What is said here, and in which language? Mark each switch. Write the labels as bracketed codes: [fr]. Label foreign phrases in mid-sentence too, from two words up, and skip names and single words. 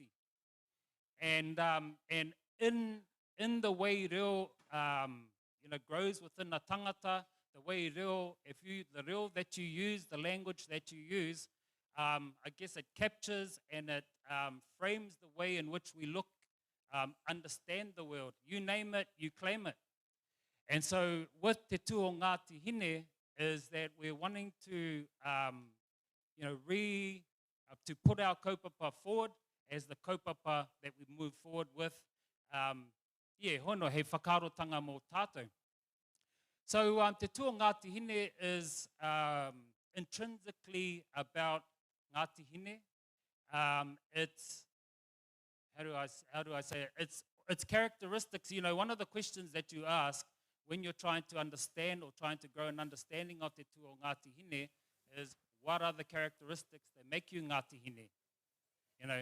[en] And in the way reo grows within a tangata, the way reo, the reo that you use, the language that you use, I guess it captures and it frames the way in which we look, understand the world. You name it, you claim it. And so with Te Tū o Ngāti Hine is that we're wanting to, to put our kaupapa forward as the kaupapa that we move forward with. [mi] Hono, he whakarotanga mō tātou. [en] So Te Tū o Ngāti Hine is intrinsically about Ngāti Hine. It's, how do I say it? It's characteristics. One of the questions that you ask when you're trying to understand or trying to grow an understanding of Te Tū o Ngāti Hine is, what are the characteristics that make you Ngāti Hine?